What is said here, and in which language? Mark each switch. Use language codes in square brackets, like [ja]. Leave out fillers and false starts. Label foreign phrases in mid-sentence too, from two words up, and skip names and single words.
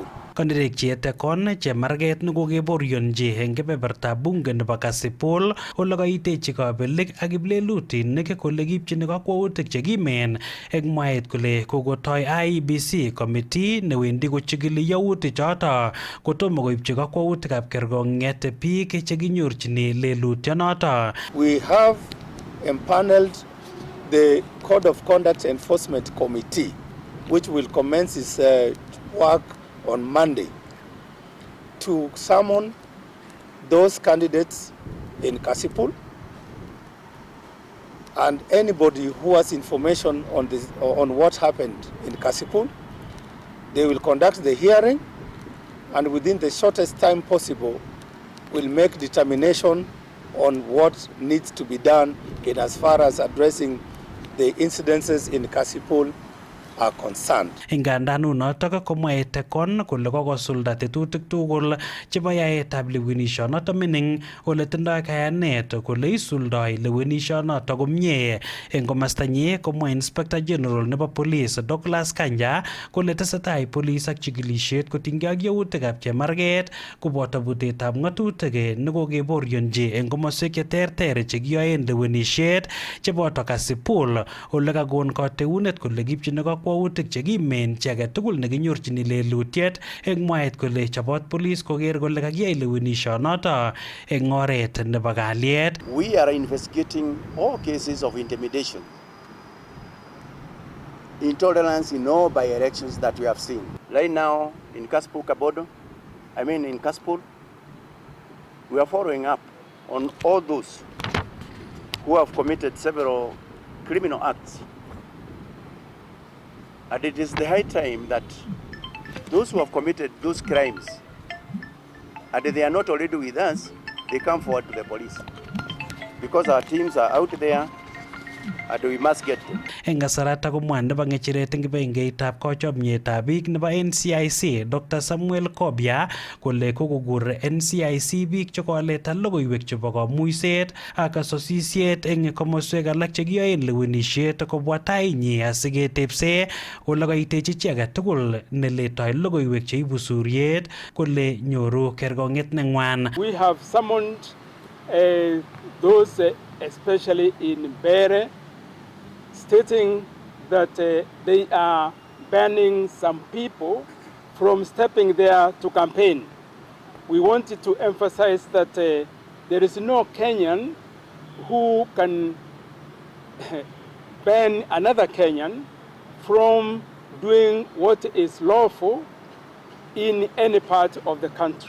[kln] Kandirekchi Ethekon chemarget nekokeborionji eng kebeberta bunge nebo Kasipul ole kaitechi kabelik ak kiplelutinik kole kipchini kakwautik chekimen eng mwaet kole kokotoi IEBC committee newendi kochikili yautik choto kotomo koibchi kakwautikab kergong'et biik chekinyorchini lelutionoto. [en] We have empaneled the Code of Conduct Enforcement Committee, which will commence its work on Monday, to summon those candidates in Kasipul and anybody who has information on what happened in Kasipul. They will conduct the hearing, and within the shortest time possible will make determination on what needs to be done in as far as addressing the incidences in Kasipul are concerned. [kln] Ingandan unotok komwa Ethekon kole kokosulda tetutik tugul chebo yaetab lewenishonoto mining ole tindoi kayanet kole isuldoi lewenishonoto komie. Eng komastanyi komwa [en] Inspector General [kln] nebo Police Douglas Kanja kole tesetai police ak chikilisiet kotinygei ak yautikab chemarget koboto butetab ng'atutik nekokeborionji eng komoswek cheterter chekiyoen lewenisiet cheboto Kasipul ole kakon kateunet kole kipchini kakwautik chekimen chi age tugul nekinyorchini lelutiet eng mwaet kole chobot police koker kole kakiyai lewenishonoto eng oret nebo kalyet. [en] We are investigating all cases of intimidation, intolerance in all by-elections that we have seen. Right now in Kaspul Kabodo, in Kaspul, we are following up on all those who have committed several criminal acts. And it is the high time that those who have committed those crimes, and they are not already with us, they come forward to the police. Because our teams are out there, and we must get them. [kln] Eng kasarata komwa nebo ng'echeret eng kibagengeitab kachomietab biik nebo NCIC Dr. Samuel Kobia kole kokokur NCIC biik chekoleta logoiwek chebo kamuiset ak sosisiet eng komoswek alak chekiyoen lewenisiet kobwa tainyi asiketepse ole kaitechi chi age tugul neletoi logoiwek cheibu suryet kole nyoru kergong'et neng'wan. [en] We have summoned those especially in Bere, stating that they are banning some people from stepping there to campaign. We wanted to emphasize that there is no Kenyan who can ban another Kenyan from doing what is lawful in any part of the country.